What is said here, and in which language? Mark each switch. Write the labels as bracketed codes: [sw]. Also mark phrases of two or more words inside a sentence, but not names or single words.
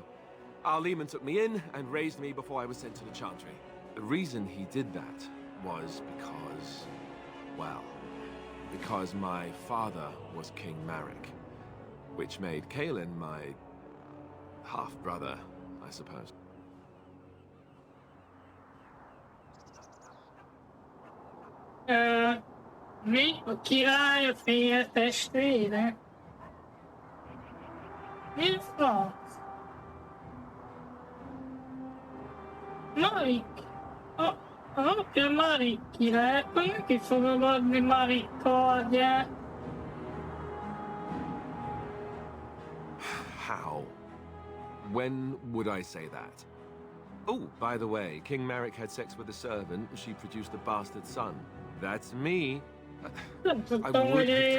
[en] Al Eamon took me in and raised me before I was sent to the Chantry. The reason he did that was because, well, because my father was King Marek, which made Kaelin my half-brother, I suppose. [hu] Mi? A király a félre testvére? Mi a franc? Marik? Ha apja Marik király, akkor neki fogom adni Marik kardját. [en] How? When would I say that? Oh, by the way, King Marek had sex with a servant. She produced a bastard son. That's me. [hu] Nem [en] I [hu] tudtam, [en] would [hu] hogy [en] have [hu] ő a